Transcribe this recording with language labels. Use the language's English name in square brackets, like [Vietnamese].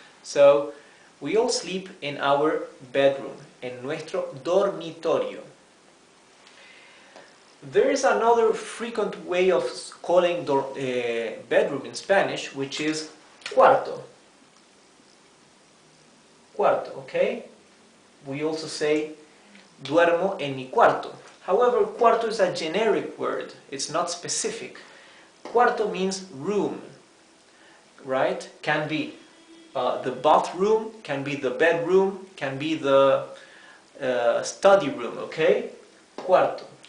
[English] So we all sleep in our bedroom, [Spanish] en nuestro dormitorio. [English] There is another frequent way of calling bedroom in Spanish, which is cuarto. Cuarto, okay? We also say [Spanish] duermo en mi cuarto. [English] However, cuarto is a generic word. It's not specific. Cuarto means room, right? Can be the bathroom, can be the bedroom, can be the study room, okay? Cuarto.